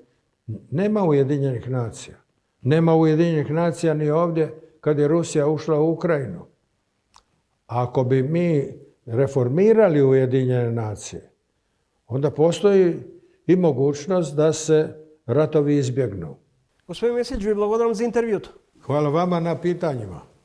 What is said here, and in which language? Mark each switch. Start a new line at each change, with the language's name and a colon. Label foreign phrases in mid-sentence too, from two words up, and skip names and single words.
Croatian: Nema Ujedinjenih nacija. Nema Ujedinjenih nacija ni ovdje kad je Rusija ušla u Ukrajinu. Ako bi mi reformirali Ujedinjene nacije, onda postoji и mogućnost da se ratovi izbjegnu.
Macedonian: Господин Месич, ви благодарам за интервюто.
Croatian: Hvala vama na pitanjima.